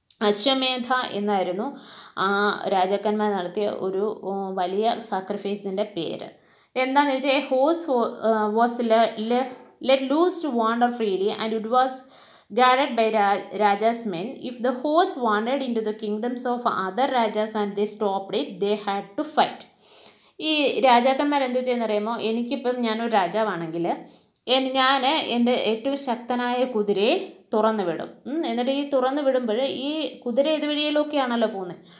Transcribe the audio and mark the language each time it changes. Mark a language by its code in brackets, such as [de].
[ml] അശ്വമേധ എന്നായിരുന്നു ആ രാജാക്കന്മാർ നടത്തിയ ഒരു വലിയ സാക്രിഫൈസിൻ്റെ പേര്. [en] എന്താണെന്ന് ചോദിച്ചാൽ horse was let loose to wander freely and it was guarded by Raja's men. If the horse wandered into the kingdoms of other Rajas and they stopped it, they had to fight. [ml] ഈ രാജാക്കന്മാർ എന്തു ചെയ്യുന്നറിയുമോ? എനിക്കിപ്പം ഞാനൊരു രാജാവാണെങ്കിൽ ഞാൻ എൻ്റെ ഏറ്റവും ശക്തനായ കുതിരയെ തുറന്നു വിടും. എന്നിട്ട് ഈ തുറന്നു വിടുമ്പോൾ ഈ കുതിര ഏത് വഴിയിലൊക്കെയാണല്ലോ പോകുന്നത്.